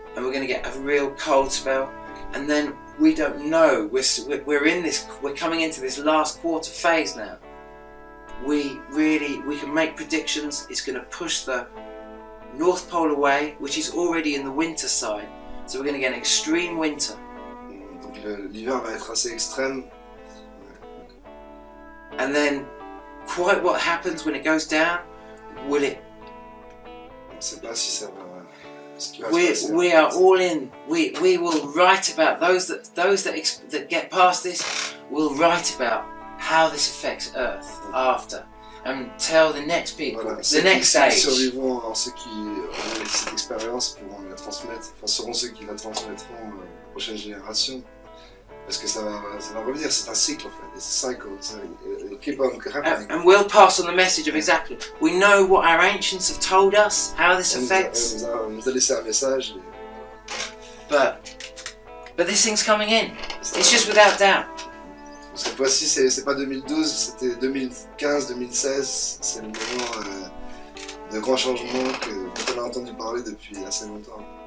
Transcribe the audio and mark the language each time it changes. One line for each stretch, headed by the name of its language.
English: And we're going to get a real cold spell, and then we don't know. We're coming into this last quarter phase now. We can make predictions. It's going to push the North Pole away, which is already in the winter side. So we're going to get an extreme winter.
French: Donc l'hiver va être assez extrême.
English: And then, quite what happens when it goes down? Will it?
French: On ne sait pas si ça va.
English: We are all in. We will write about those that get past this. Will write about how this affects Earth after, and tell the next people,
French: Voilà.
English: the next stage.
French: Ceux qui survivront, alors ceux qui auront cette expérience pourront la transmettre. Enfin, seront ceux qui la transmettront aux prochaines générations. Parce que ça va revenir, c'est un cycle en fait,
English: it's a cycle, so it'll keep on happening. And we'll pass on the message of exactly. We know what our ancients have told us, how this affects.
French: On nous a laissé un message.
English: But this thing's coming in. It's just without doubt.
French: Cette fois-ci, c'est pas 2012, c'était 2015, 2016. C'est le moment de grands changements qu'on a entendu parler depuis assez longtemps.